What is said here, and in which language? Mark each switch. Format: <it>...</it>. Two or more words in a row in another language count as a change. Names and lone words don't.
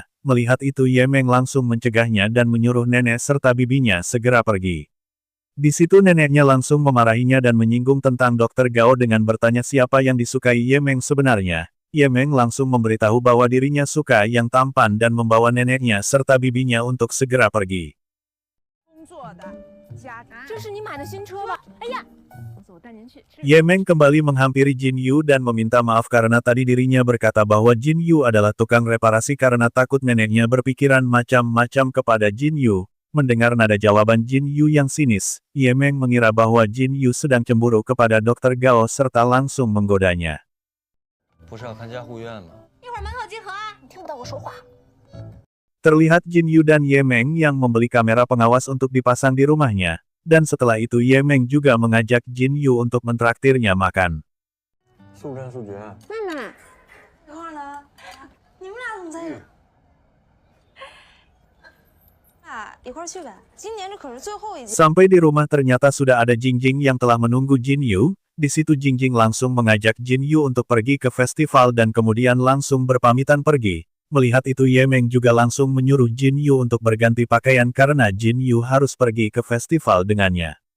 <id>Melihat itu Ye Meng langsung mencegahnya dan menyuruh nenek serta bibinya segera pergi. Di situ neneknya langsung memarahinya dan menyinggung tentang Dr. Gao dengan bertanya siapa yang disukai Ye Meng sebenarnya. Ye Meng langsung memberitahu bahwa dirinya suka yang tampan dan membawa neneknya serta bibinya untuk segera pergi.</id> <zh>工作的家长，这是你买的新车吧？哎呀，走，我带您去吃。</zh> <id>Ye Meng kembali menghampiri Jin Yu dan meminta maaf karena tadi dirinya berkata bahwa Jin Yu adalah tukang reparasi karena takut neneknya berpikiran macam-macam kepada Jin Yu. Mendengar nada jawaban Jin Yu yang sinis, Ye Meng mengira bahwa Jin Yu sedang cemburu kepada Dr. Gao serta langsung menggodanya.</id> <zh>不是要看家护院吗？一会儿门口集合啊！你听不到我说话。</zh> <id>Terlihat Jin Yu dan Ye Meng yang membeli kamera pengawas untuk dipasang di rumahnya, dan setelah itu Ye Meng juga mengajak Jin Yu untuk mentraktirnya makan.</id> <zh>速战速决。妹妹，一会儿呢？你们俩怎么在这？一块儿去呗。今年这可是最后一届。</zh> <id>Sampai di rumah ternyata sudah ada Jingjing yang telah menunggu Jin Yu. Di situ Jingjing langsung mengajak Jin Yu untuk pergi ke festival dan kemudian langsung berpamitan pergi. Melihat itu Ye Meng juga langsung menyuruh Jin Yu untuk berganti pakaian karena Jin Yu harus pergi ke festival dengannya.</id>